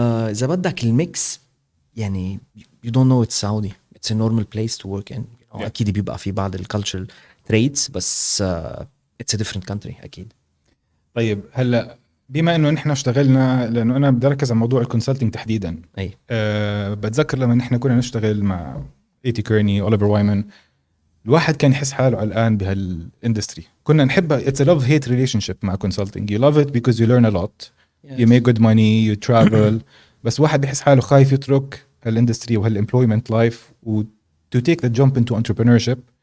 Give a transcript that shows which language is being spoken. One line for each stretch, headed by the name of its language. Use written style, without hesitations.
Arabic: إذا بدك الميكس يعني
English: you don't know it's Saudi, it's a normal place to work in. You know,
Arabic: أكيد بيبقى في بعض
English: cultural traits بس it's a different country أكيد.
Arabic: طيب هلا بما انه نحن اشتغلنا لانه انا بدي اركز على موضوع الكونسلتنج تحديدا. بتذكر لما نحن كنا نشتغل مع كيرني اوليفر وايمان الواحد كان يحس حاله الان بهالاندستري كنا نحبها.
English: it's a love hate relationship مع consulting. you love it because you learn a lot. Yes. you make good money, you travel.
Arabic: بس واحد بيحس حاله خايف يترك هالاندستري
English: وهالemployment life to take the jump into entrepreneurship.